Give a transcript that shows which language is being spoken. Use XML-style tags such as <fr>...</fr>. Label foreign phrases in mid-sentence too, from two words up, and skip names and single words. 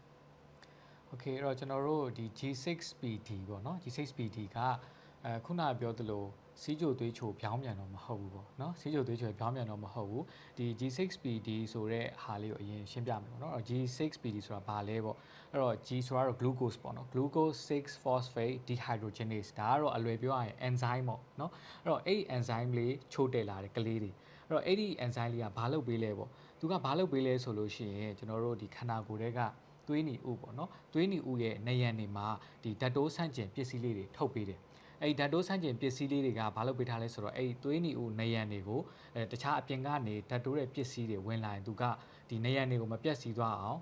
<my>โอเคအဲ့တော့ကျွန်တော်တို့ဒီ G6PD ပေါ့နော် G6PD ကခုနပြောသလိုစီးကြိုသွေးချိုပြောင်းပြန်တော့မဟုတ်ဘူးပေါ့နော်စီးကြိုသွေးချိုပြောင်းပြန်တော့မဟုတ်ဘူးဒီ G6PD ဆိုတဲ့ဟာလေးကိုအ ရင်ရှင်းပြမယ်ပေါ့နော်အဲ့တော့ G6PD ဆိုတာဘာလဲပေါ့အဲ့တော့ G ဆိုတာတော့ glucose ပေါ့နော်</my> <en>glucose 6 phosphate dehydrogenase</en> <my>ဒါကတော့အလွယ်ပြောရရင် enzyme ပေါ့နော်အဲ့ တော့အဲ့ဒီ enzyme လေးချိုးတက်လာတဲ့ကလေးတွေအဲ့တော့အဲ့ဒီ enzyme လေးကဘာလုပ်ပေးလဲပေါ့သူကဘာလုပ်ပေးလဲဆိုလို့ရှိရင်ကျွန်တော်တို့ဒီခန္ဓာကိုယ်တွေကသွေးနီဥပေါ့နော်သွေးနီဥရဲ့နေရံတွေမှာဒီဓာတ်တိုးဆန့်ကျင်ပစ္စည်းလေးတွေထုတ်ပေးတယ်အဲ့ဒီဓာတ်တိုးဆန့်ကျင်ပစ္စည်းလေးတွေကဘာလုပ်ပေးထားလဲဆိုတော့အဲ့ဒီသွေးနီဥနေရံတွေကိုတခြားအပြင်ကနေဓာတ်တိုးတဲ့ပစ္စည်းတွေဝင်လာရင်သူကဒီနေရံတွေကိုမပြတ်စီသွားအောင်</my>